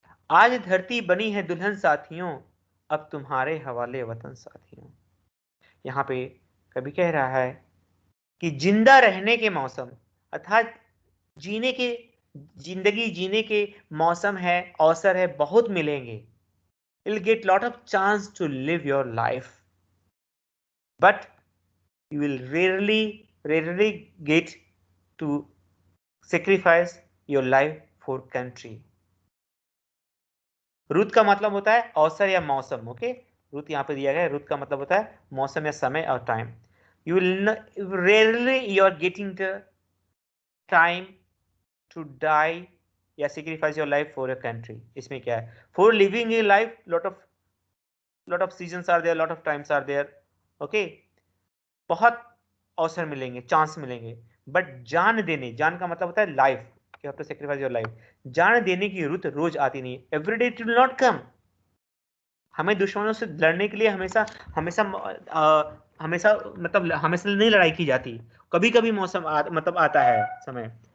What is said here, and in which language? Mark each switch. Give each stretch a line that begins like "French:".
Hindi: आज धरती बनी है दुल्हन साथियों, अब तुम्हारे हवाले वतन साथियों। यहाँ पे कवि कह रहा है कि जिंदा रहने के मौसम, अर्थात जीने के जिंदगी जीने के मौसम है, अवसर है, बहुत मिलेंगे।
English: You'll get lot of chance to live your life, but you will rarely get to sacrifice your life for country.
Hindi: रुत का मतलब होता है अवसर या मौसम। ओके, रुत यहाँ पे दिया गया है। रुत का मतलब होता है मौसम या समय और time.
English: You will rarely you are getting the time to die या sacrifice your life for a country.
Hindi: इसमें क्या है?
English: For living a life, lot of seasons are there, lot of times are there.
Hindi: Okay, बहुत अवसर मिलेंगे, chance मिलेंगे, but जान देने, जान का मतलब होता है life,
English: You have to sacrifice your life.
Hindi: जान देने की रुत रोज आती नहीं,
English: Every day it will not come.
Hindi: हमें दुश्मनों से लड़ने के लिए हमेशा हमेशा हमेशा मतलब हमेशा नहीं लड़ाई की जाती, कभी कभी मौसम मतलब आता है समय।